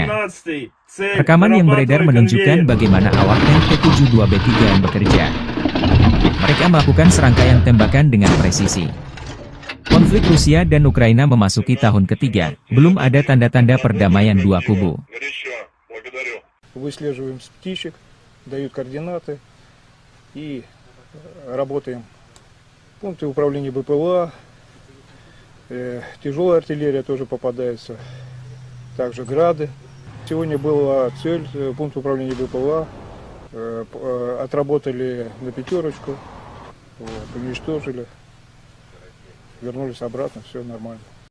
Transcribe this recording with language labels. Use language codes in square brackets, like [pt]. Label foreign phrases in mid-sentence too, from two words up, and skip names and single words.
[id] Rekaman yang beredar menunjukkan bagaimana awak tank T-72B3M bekerja. Mereka melakukan serangkaian tembakan dengan presisi. Konflik Rusia dan Ukraina memasuki tahun ketiga, belum ada tanda-tanda perdamaian dua kubu. [ru] Выслеживаем птичек, дают координаты и работаем. Пункты управления БПЛА, тяжелая артиллерия тоже попадается, также грады. Сегодня была цель, пункт управления БПЛА, отработали на 5, уничтожили, вернулись обратно, все нормально.